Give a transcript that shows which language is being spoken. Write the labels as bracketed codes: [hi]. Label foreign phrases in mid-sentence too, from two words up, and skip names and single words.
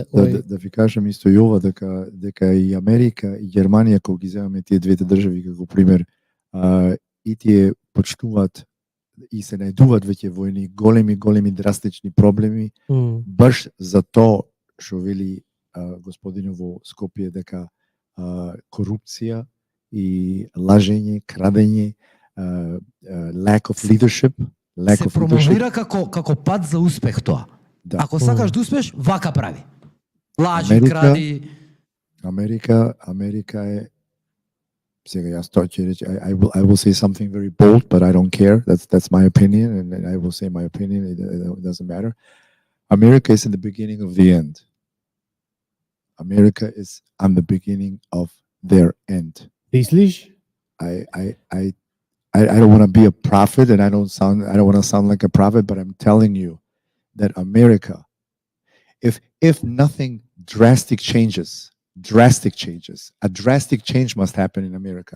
[mk] Да ви кажам исто и ова, дека и Америка и Германија, кога ги земаме тие двете држави како пример, и тие почнуваат и се најдуваат веќе во едни големи драстични проблеми, баш за тоа што вели господинот во Скопје, дека корупција и лажење, крадење, [en] lack of leadership, [mk] се промовира како пат за успех тоа. Да. Ако сакаш да успееш, вака прави. Лажи, кради. Америка е сега јас тоа ќе рече, [en] I will say something very bold, but I don't care. That's my opinion, and I will say my opinion. It doesn't matter. America is in the beginning of the end. America is on the beginning of their end. [mk] Мислиш? [en] I don't want to be a prophet, and I don't want to sound like a prophet, but I'm telling you that America, if nothing drastic changes, a drastic change must happen in America.